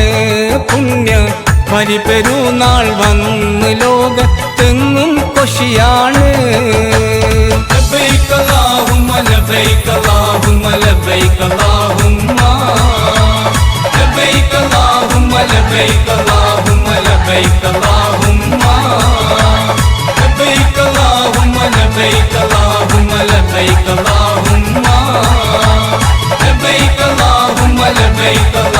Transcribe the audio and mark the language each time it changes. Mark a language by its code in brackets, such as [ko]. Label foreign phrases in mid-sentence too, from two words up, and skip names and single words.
[ml] പുണ്യ ബലിപെരുന്നാൾ വന്ന് ലോകത്തെങ്ങും കൊഷിയാണ്. [ar] لبيك اللهم لبيك اللهم لبيك اللهم لبيك اللهم اللهم لبيك اللهم لبيك اللهم لبيك اللهم لبيك اللهم لبيك اللهم لبيك اللهم لبيك